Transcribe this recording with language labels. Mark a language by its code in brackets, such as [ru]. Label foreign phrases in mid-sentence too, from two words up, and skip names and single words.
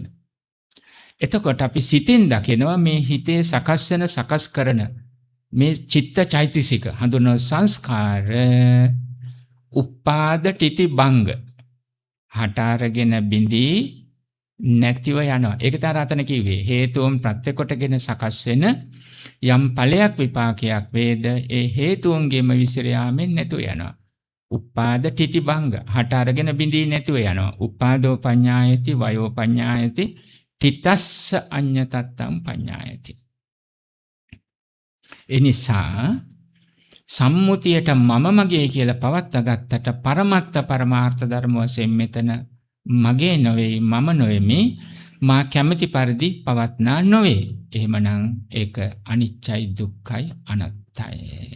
[si] එතකොට අපි සිතින් දකිනවා මේ හිතේ සකස් වෙන, සකස් කරන මේ චිත්ත චෛතසික හඳුනන සංස්කාර උපාද ටිති භංග හට අරගෙන බිඳී නැතිව යනවා. ඒක තමයි අතන කිව්වේ. හේතුන් ප්‍රත්‍ය කොටගෙන සකස් වෙන යම් ඵලයක් විපාකයක් වේද ඒ හේතුන්ගෙම විසිර යාමෙන් නැතුව යනවා. උපාද ටිති භංග හට අරගෙන බිඳී නැතුව යනවා. [pi] උපාදෝ පඤ්ඤායති වයෝ පඤ්ඤායති තිතස්ස අඤ්ඤතත්තම් පඤ්ඤායති. [si] එනිසා සම්මුතියට මම මගේ කියලා පවත්වා ගත්තට පරමත්ත පරමාර්ථ ධර්ම වශයෙන් මෙතන මගේ නොවේ, මම නොවෙමි, මා කැමති පරිදි පවත්නා නොවේ. එහෙමනම් ඒක අනිච්චයි, දුක්ඛයි, අනාත්තයි.